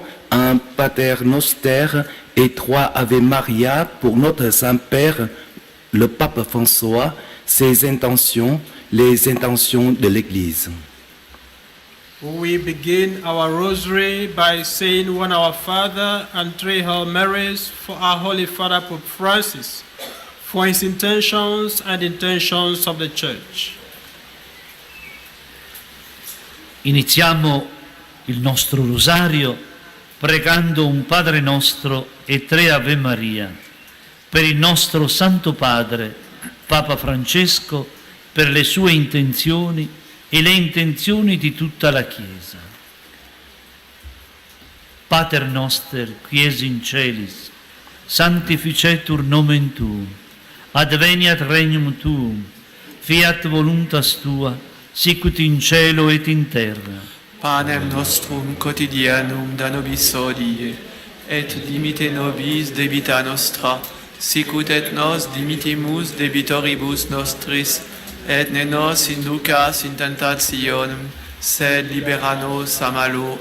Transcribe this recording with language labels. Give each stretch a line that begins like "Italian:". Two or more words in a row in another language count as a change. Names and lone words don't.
French: un Pater Noster et 3 Ave Maria pour notre Saint-Père, le Pape François, ses intentions, les intentions de l'Église.
English: We begin our rosary by saying one Our Father and 3 Hail Marys for our Holy Father Pope Francis, for his intentions and intentions of the Church.
Italian: Iniziamo il nostro rosario pregando un Padre nostro e 3 Ave Maria, per il nostro Santo Padre, Papa Francesco, per le sue intenzioni e le intenzioni di tutta la Chiesa.
Latin: Pater noster, qui es in celis, sanctificetur nomen tuum, adveniat regnum tuum, fiat voluntas tua, sicut in cielo et in terra. Panem nostrum quotidianum da nobis hodie, et dimite nobis debita nostra, sicut et nos dimitimus debitoribus nostris, et ne nos inducas in tentationem, sed libera nos a malo.